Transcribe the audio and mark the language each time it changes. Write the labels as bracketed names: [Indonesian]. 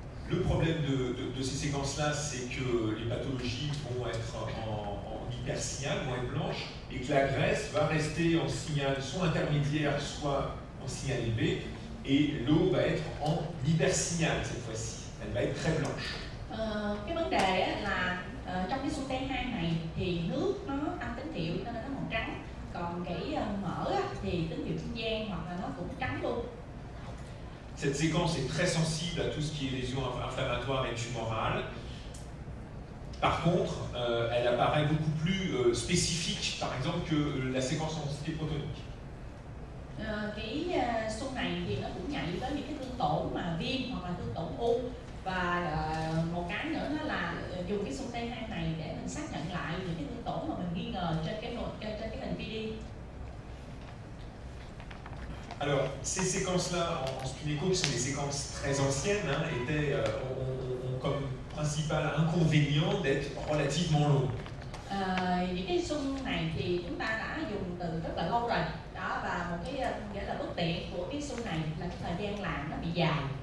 [French] Le problème de ces séquences-là, c'est que les pathologies vont être en hypersignal, vont être blanches, et que la graisse va rester en signal soit intermédiaire, soit en signal élevé, et l'eau va être en hypersignal cette fois-ci. Elle va être très blanche. [Vietnamese] Cái vấn đề là trong cái xung T2 này thì nước nó tăng tín hiệu nên nó màu trắng, còn cái mỡ thì tín hiệu trung gian hoặc là nó cũng trắng luôn. [French] Cette séquence est très sensible à tout ce qui est lésions inflammatoires et tumorales. Par contre, elle apparaît beaucoup plus spécifique, par exemple, que la séquence en densité protonique. [Vietnamese] Cái xung này thì nó cũng nhạy với những cái thương tổn mà viêm hoặc là thương tổn u, và một cái nữa đó là dùng cái xung T2 này để mình xác nhận lại những cái thương tổn mà mình nghi ngờ trên cái hình PD. [French] Alors, ces séquences-là en spinéco, qui sont des séquences très anciennes, ont comme principal inconvénient d'être relativement longues. [Vietnamese] Những cái xung này thì chúng ta đã dùng từ rất là lâu rồi, đó, và một cái nghĩa là bất tiện của cái xung này là cái thời gian làm nó bị dài.